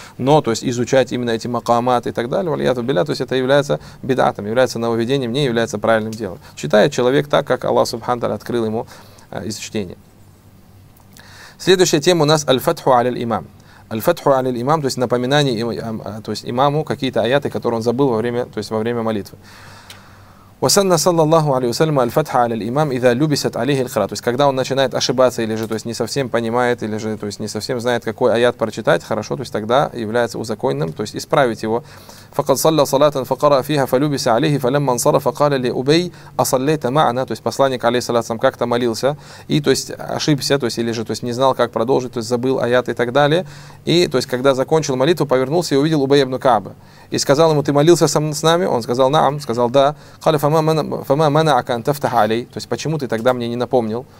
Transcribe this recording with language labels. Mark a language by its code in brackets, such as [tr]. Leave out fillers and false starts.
[ru] Но, то есть изучать именно эти макамат и так далее, валиату билля, то есть это является бидатом, является нововведением, не является правильным делом. Читает человек так, как Аллах Субхану Тааля открыл ему из чтения. Следующая тема у нас «Аль-Фатху аль-Имам». Аль-Фатху аль-Имам, то есть напоминание то есть имаму какие-то аяты, которые он забыл во время молитвы. [ar] وسنة صلى الله عليه وسلم الفتحة على الإمام إذا لبست عليه القراءة. [ru] То есть когда он начинает ошибаться или же то есть не совсем понимает или же то есть не совсем знает какой аят прочитать, хорошо, то есть тогда является узаконенным, то есть исправить его. [ar] فقد صلى صلاة فقرأ فيها فلبس عليه فلما انصرف قال لأبي أصليت معنا. [ru] То есть посланник [ar] عليه الصلاة والسلام [ru] как-то молился и то есть ошибся, то есть или же то есть не знал как продолжить, то есть забыл аят и так далее. И то есть когда закончил молитву, повернулся и увидел Убей ибн Каба и сказал ему: ты молился сам с нами? Он сказал: наам. Сказал: да. [ar] فما منعك أن تفتح علي؟ [ru] То есть почему ты тогда мне не напомнил?